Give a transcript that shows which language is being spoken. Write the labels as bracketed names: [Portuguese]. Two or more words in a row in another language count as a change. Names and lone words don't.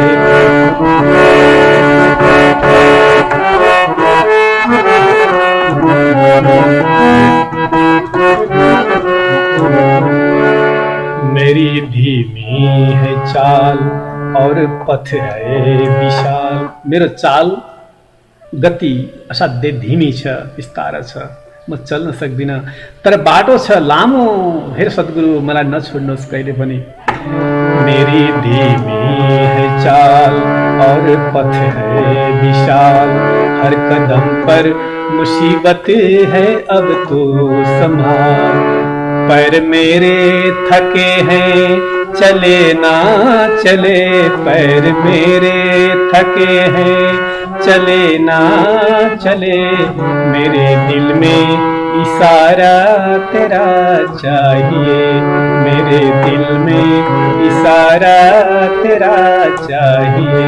[Hindi] मेरी धीमी है चाल और पथ है विशाल, [Nepali] मेरो चाल गति असाध्यै धीमी छ, विस्तार छ, म चल्न सक्दिनँ, तर बाटो छ लामो। हेर सद्गुरु, मलाई नछोड्नुहोस् कहिले पनि। [Hindi] मेरी धीमी है चाल और पथ है विशाल, हर कदम पर मुसीबत है अब तो संभाल। पैर मेरे थके हैं चले ना चले, पैर मेरे थके हैं चले ना चले, मेरे दिल में इशारा तेरा चाहिए, मेरे दिल में इशारा तेरा चाहिए।